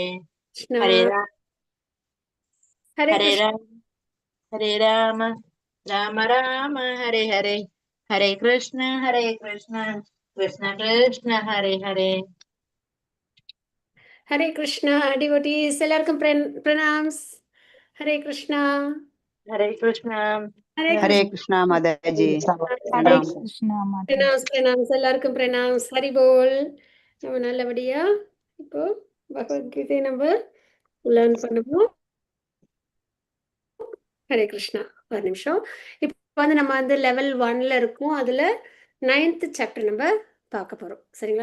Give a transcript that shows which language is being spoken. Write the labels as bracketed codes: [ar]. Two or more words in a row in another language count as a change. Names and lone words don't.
[sa] कृष्णा हरे राम हरे हरे कृष्ण राम हरे राम राम राम हरे हरे, हरे कृष्ण कृष्ण कृष्ण हरे हरे. [ta] हरे कृष्णा डिवोटीज எல்லாருக்கும் பிரணாம்ஸ். ஹரே கிருஷ்ணா [sa] हरे कृष्ण [ta] ஹரே [sa] हरे [ta] கிருஷ்ணா [hi] कृष्णा माता जी [sa] हरे [hi] प्रणाम। कृष्ण माता [ta] பிரணாம்ஸ் பிரணாம்ஸ் எல்லாருக்கும் பிரணாம்ஸ். ஹரி போல். நம்ம நல்லபடியா இப்போ பகவத்கீதை நம்ம லேர்ன் பண்ணுவோம். ஹரே கிருஷ்ணா. ஒரு நிமிஷம். இப்போ வந்து நம்ம வந்து லெவல் 1ல இருக்கோம். அதுல 9th சாப்டர் நம்ம பார்க்க போறோம். சரிங்களா?